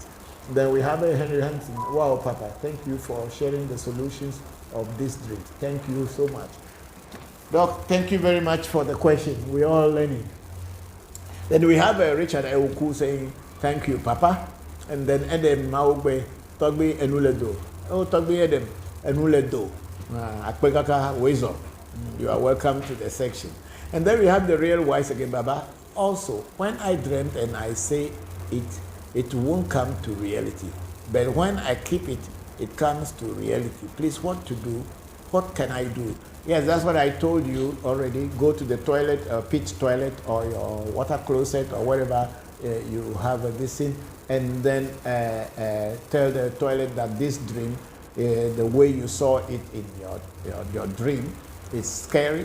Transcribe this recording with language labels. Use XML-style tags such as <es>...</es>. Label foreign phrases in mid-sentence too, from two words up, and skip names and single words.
<en>Then we have Henry Hansen. Wow, Papa, thank you for sharing the solutions of this dream. Thank you so much. Doc, thank you very much for the question. We're all learning. Then we have Richard Ewuku saying, thank you, Papa. And then Edem Maugbe, Togbe Enuledo. Oh, Togbe Edem Enuledo.</en> <ee>Akpekaka Wezo.</ee> <en>You are welcome to the section. And then we have the real wise again, Baba. Also, when I dreamt and I say it won't come to reality. But when I keep it, it comes to reality. Please, what to do? What can I do? Yes, that's what I told you already. Go to the toilet, pit toilet, or your water closet, or whatever you have this thing, and then tell the toilet that this dream, the way you saw it in your dream, is scary.</en>